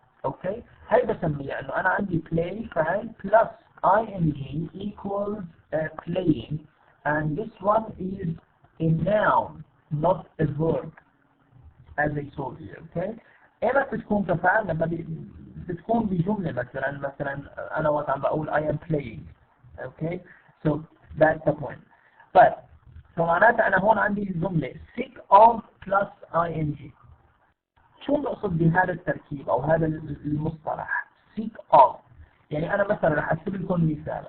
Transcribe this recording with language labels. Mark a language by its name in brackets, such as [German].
[Arabic] اوكي، هي بسميها انه انا عندي [English] play [Arabic] فعل [English] plus ing equals playing, and this one is a noun not a verb as I told you. [Arabic] Okay, امتى بتكون كفعل؟ لما بتكون بجمله، مثلا انا وقت عم بقول [English] I am playing. Okay, so that's the point. [Arabic] but فمعناتها انا هون عندي جمله [English] sick of plus ing. [Arabic] شو نقصد بهذا التركيب او هذا المصطلح [English] sick of؟ [Arabic] يعني انا مثلا رح اكتب لكم مثال.